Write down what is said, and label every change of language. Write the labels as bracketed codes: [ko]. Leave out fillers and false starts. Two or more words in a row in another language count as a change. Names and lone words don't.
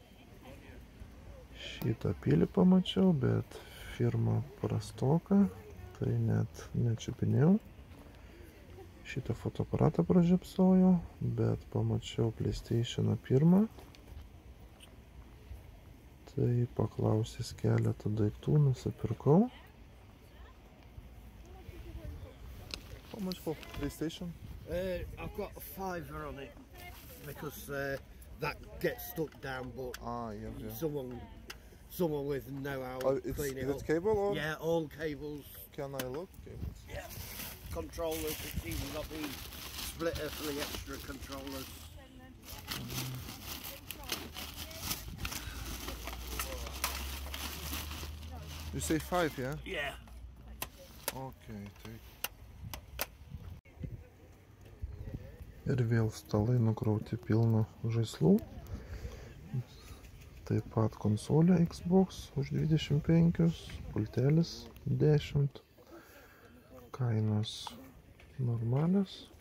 [lt] Šitą pilį pamačiau, bet firma prastoka, tai net nečiupinėjau. Šitą fotoaparatą pražiopsojau, bet pamačiau PlayStation 1. Tai paklausęs keletą daiktų nusipirkau. [en] How much for PlayStation? I've got a $5 on it because that gets stuck down, but Yeah. someone with know-how to clean it up. It's cable or? Yeah, all cables. Can I look? Yeah. Controllers, it's even got the splitter for the extra controllers. You say 5, yeah? Yeah. Okay, take. [lt] Ir vėl stalai nukrauti pilna žaislų. Taip pat konsolė Xbox už 25, pultelis 10. Kainos normalios.